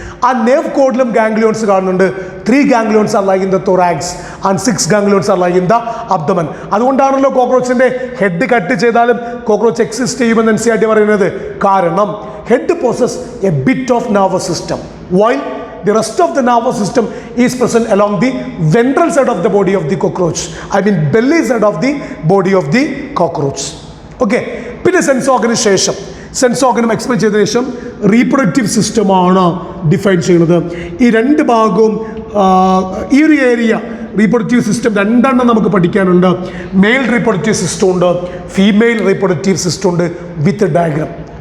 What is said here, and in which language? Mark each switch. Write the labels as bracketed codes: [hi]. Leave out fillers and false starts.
[ml] ആ nerve cordലും ganglions കാണുന്നുണ്ട്. [en] 3 ganglions are lying in the thorax and 6 ganglions are lying in the abdomen. [ml] അതുകൊണ്ടാണല്ലോ കോക്രോച്ചിന്റെ head cut ചെയ്താലും cockroach exist ചെയ്യുമെന്ന് NCERT പറയുന്നത്. [en] കാരണം head possesses a bit of nervous system while the rest of the nervous system is present along the ventral side of the body of the cockroach. I mean belly side of the body of the cockroach. [ml] Okay, പിന്നെ sense ഓർഗന് ശേഷം sense ഓർഗനും explain ചെയ്തതിനു ശേഷം reproductive system ആണ് define ചെയ്യുന്നത്. ഈ രണ്ട് ഭാഗവും ഈ ഒരു ഏരിയ റീപ്രൊഡക്റ്റീവ് സിസ്റ്റം രണ്ടെണ്ണം നമുക്ക് പഠിക്കാനുണ്ട്. മെയിൽ റീപ്രൊഡക്റ്റീവ് സിസ്റ്റം ഉണ്ട്, ഫീമെയിൽ റീപ്രൊഡക്റ്റീവ് സിസ്റ്റം ഉണ്ട് വിത്ത് ഡയഗ്രാം.